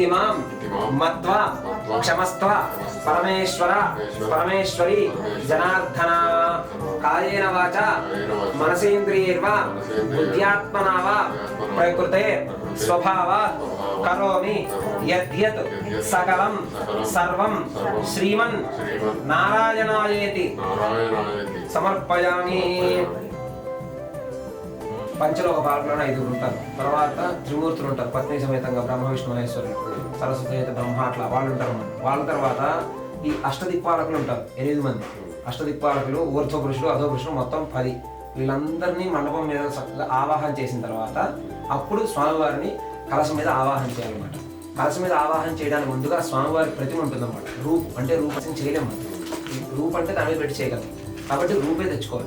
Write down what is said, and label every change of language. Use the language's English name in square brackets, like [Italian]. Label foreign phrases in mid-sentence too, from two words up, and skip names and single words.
[Sanskrit] मां मत्वा क्षमस्त्व परमेश्वर परमेश्वरी जनार्दन कायेन वाचा मनसेन्द्रियैर्वा बुद्ध्यात्मना वा प्रकृते स्वभावात् करोमि यद्यत् सकलं सर्वं श्रीमन् नारायणायेति సమర్పయామి [Telugu] పంచలోక పాలకులను 5 ఉంటారు తర్వాత త్రిమూర్తులు ఉంటారు పత్ని సమేతంగా బ్రహ్మ విష్ణు మహేశ్వరులు సరస్వతి అయితే బ్రహ్మ అట్లా వాళ్ళు ఉంటారు వాళ్ళ తర్వాత ఈ అష్టదిక్పాలకులు ఉంటారు 8 మంది అష్టదిక్పాలకులు ఊర్ధ్వ పురుషులు అధో పురుషులు మొత్తం 10 వీళ్ళందరినీ మండపం మీద ఆవాహన చేసిన తర్వాత అప్పుడు స్వామివారిని కలశం మీద ఆవాహన చేయాలన్నమాట కలశం మీద ఆవాహన చేయడానికి ముందుగా స్వామివారి ప్రతిమ ఉంటుందన్నమాట రూప్ అంటే రూపం చేయలేము రూప్ అంటే దాని మీద పెట్టి చేయగలం కాబట్టి రూపే తెచ్చుకోవాలి.